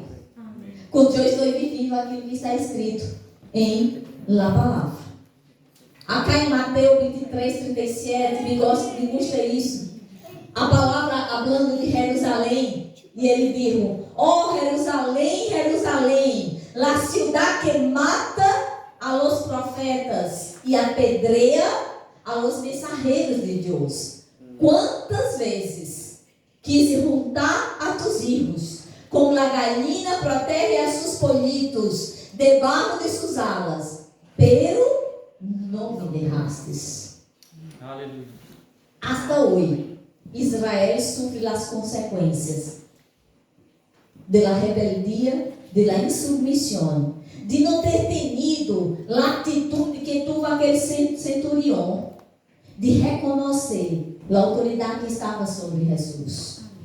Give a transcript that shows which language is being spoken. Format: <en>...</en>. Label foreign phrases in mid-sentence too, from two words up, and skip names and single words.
<pt>Quando eu estou vivendo aquilo que está escrito em la palavra. Acá em Mateus 23, 37,</pt> <es>me gusta</es> <pt>isso. A palavra falando de Jerusalém. E ele diz: oh Jerusalém, Jerusalém,</pt> <es>la ciudad que mata a los profetas e apedreia a los</es> <pt>mensageiros de Deus. Quantas vezes quis juntar</pt> <es>a tus hijos, como la gallina protege a sus pollitos</es> <pt>debaixo de suas alas, pero não me derrastes. Aleluia. Hasta hoje, Israel sofre as consequências de la rebeldia, de la insubmissão, de não ter tenido a atitude que teve aquele centurião, de reconhecer a autoridade que estava sobre Jesus.</pt>